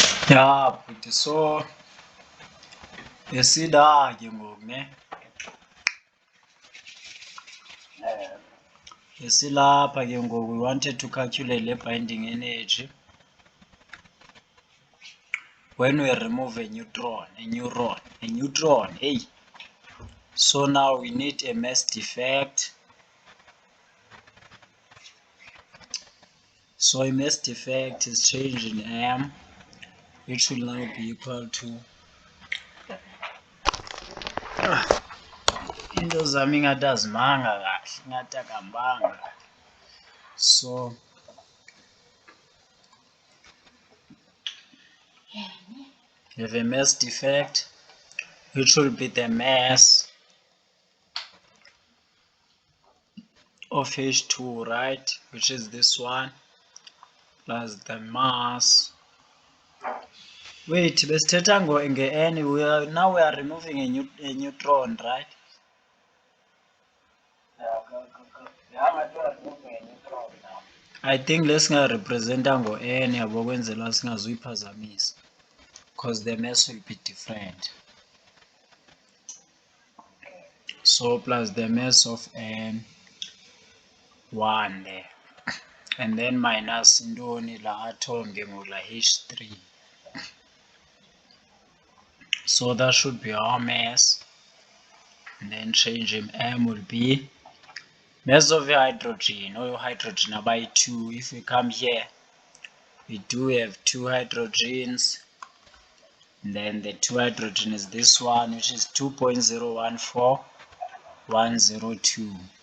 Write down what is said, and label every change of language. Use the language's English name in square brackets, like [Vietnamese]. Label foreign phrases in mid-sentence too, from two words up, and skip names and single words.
[English] Yeah, but so [Xhosa] esida ke ngoku ne esilapha ke ngoku [English] we wanted to calculate the binding energy when we remove a neutron. Hey, so now we need a mass defect. So a mass defect is change in m, which will now be equal to [Xhosa] into zami ngathi azimanga kahle, ngathi akambanga. [English] So we have a mass defect, which will be the mass of H2, right, which is this one, plus the mass. Wait, [Xhosa] besithetha nge-n, [English] now we are removing a neutron, right? I think [Xhosa] lesingarepresenta ngo-n yabo kwenzela singazuyiphazamisa, [English] because the mass will be different. So plus the mass of n, 1 there, and then minus [Xhosa] intoni la atom ke ngoku la [English] H3. So that should be our mass, and then change in m will be mass of your hydrogen, or your hydrogen by 2. If we come here, we do have 2 hydrogens, and then the 2 hydrogen is this one, which is 2.014102.